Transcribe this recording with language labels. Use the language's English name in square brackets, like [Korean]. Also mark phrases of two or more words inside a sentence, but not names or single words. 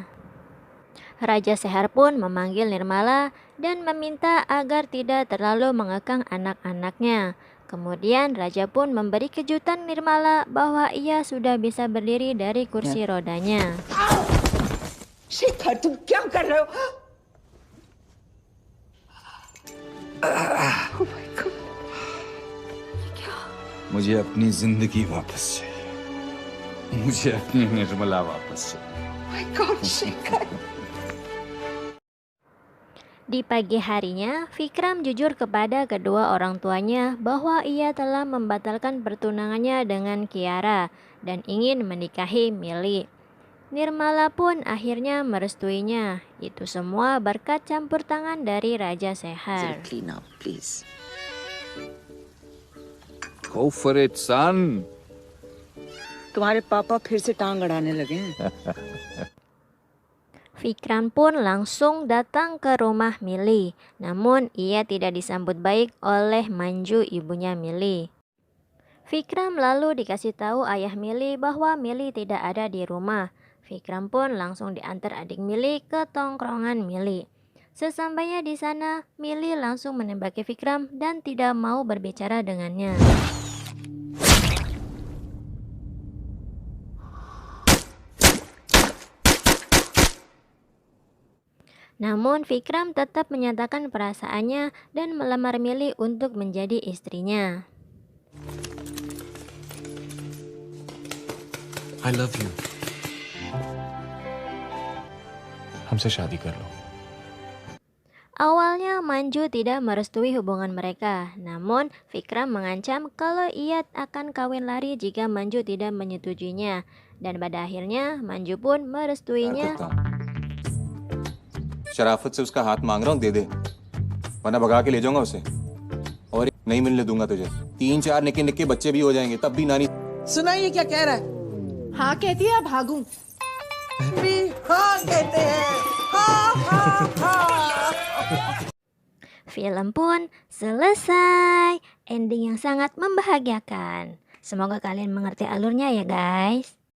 [Indonesian] Raja Sehar pun memanggil Nirmala dan meminta agar tidak terlalu mengekang anak-anaknya. Kemudian Raja pun memberi kejutan Nirmala bahwa ia sudah bisa berdiri dari kursi rodanya. [Hindi] शेखर तुम क्या कर रहे हो? मुझे अपनी जिंदगी वापस चाहिए। मुझे अपनी निर्मला वापस चाहिए। [English] My God, [Hindi] शेखर. [Indonesian] Di pagi harinya, Vikram jujur kepada kedua orang tuanya bahwa ia telah membatalkan pertunangannya dengan Kiara dan ingin menikahi Mili. Nirmala pun akhirnya merestuinya. Itu semua berkat campur tangan dari Raja Sehar. [English] Clean up, please. Go for it, son. [Hindi] तुम्हारे पापा फिर से टांग अड़ाने लगे हैं. [Indonesian] Vikram pun langsung datang ke rumah Mili. Namun ia tidak disambut baik oleh Manju, ibunya Mili. Vikram lalu dikasih tahu ayah Mili bahwa Mili tidak ada di rumah. Vikram pun langsung diantar adik Mili ke tongkrongan Mili. Sesampainya di sana, Mili langsung menembaki Vikram dan tidak mau berbicara dengannya. Namun Vikram tetap menyatakan perasaannya dan melamar Mili untuk menjadi istrinya. [English] I love you. [Hindi] हमसे शादी कर लो. [Indonesian] Awalnya Manju tidak merestui hubungan mereka, namun Vikram mengancam kalau ia akan kawin lari jika Manju tidak menyetujuinya. Dan pada akhirnya Manju pun merestuinya. [Hindi] शराफत से उसका हाथ मांग रहा हूँ, दे दे, वरना भगा के ले जाऊंगा उसे और नहीं मिलने दूंगा तुझे. 3-4 निके निके बच्चे भी हो जाएंगे तब भी नानी. सुना ये क्या कह रहा है? हाँ कहती है, भागूं. भी हाँ कहते हैं. हाँ हाँ हाँ. [Indonesian] Film pun selesai. Ending yang sangat membahagiakan. Semoga kalian mengerti alurnya ya guys.